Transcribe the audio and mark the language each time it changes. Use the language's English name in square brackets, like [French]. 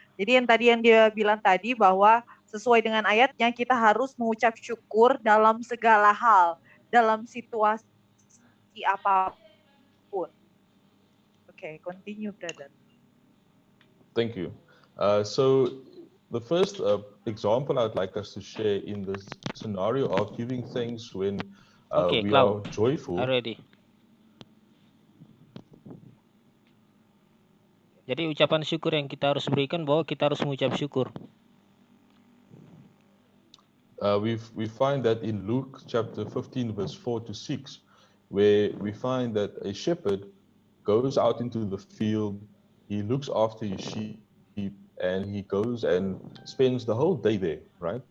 [Indonesian] Jadi yang dia bilang tadi bahwa sesuai dengan ayatnya kita harus mengucap syukur dalam segala hal, dalam situasi apapun. [English] Okay, continue, brother. Thank you. So the first example I'd like us to share in this scenario of giving thanks when we are joyful. Already. [Indonesian] Jadi ucapan syukur yang kita harus berikan bahwa kita harus mengucap syukur. [English] We find that in Luke chapter 15 verse 4 to 6, where we find that a shepherd goes out into the field, he looks after his sheep, and he goes and spends the whole day there, right?